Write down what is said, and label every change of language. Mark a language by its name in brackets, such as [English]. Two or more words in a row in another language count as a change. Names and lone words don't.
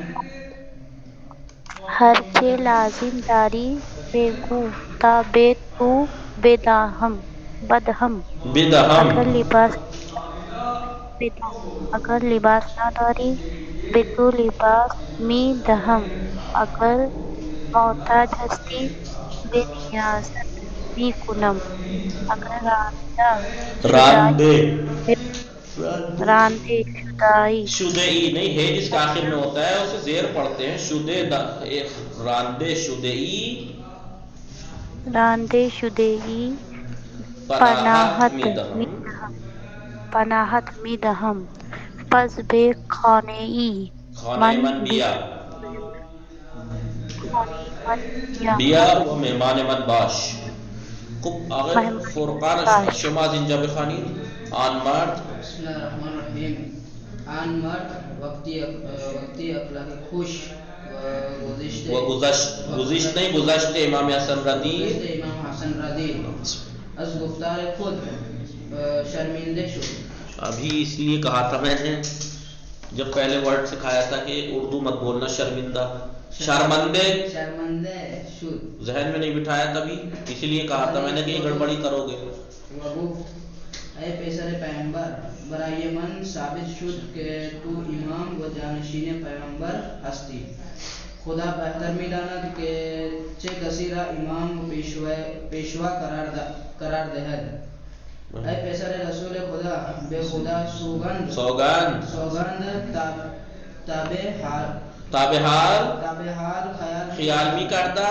[Persian] داری بگو تا به تو بدهم اگر لباس نداری به تو لباس می دهم اگر محتاج هستی به نیازت می کنم اگر رانده [Urdu] شدئی نہیں ہے جس کا آخر میں ہوتا ہے اسے زیر پڑھتے ہیں [Persian] راندے شدئی پناہت می دهم پس به خانه من بیا و مہمان من باش. خب آقای فرقان شما از اینجا بخوانید. آن مرد [Arabic] بسم اللہ الرحمن الرحیم. [Persian] آن مرد وقتی اخلاق خوش و گذشت [Urdu] نہیں گزشتے امام حسن رضی [Persian] از گفتار خود شرمندہ شد. [Urdu] ابھی اس لیے کہا تھا میں نے جب پہلے ورڈ سکھایا تھا کہ اردو مت بولنا شرمندہ شرمندے [Persian] شد. [Urdu] ذہن میں نہیں بٹھایا تبھی اس لیے کہا تھا میں نے کہ یہ گڑبڑی کرو گے. [Persian] اے پیسر پیغمبر برای من ثابت شد کہ تو امام و جانشین پیغمبر ہستی. خدا بہتر می داند کہ چه کسی را امام و پیشوا قرار دهد. اے پیسر رسول خدا به خدا سوگند تابع حال خیال می کردم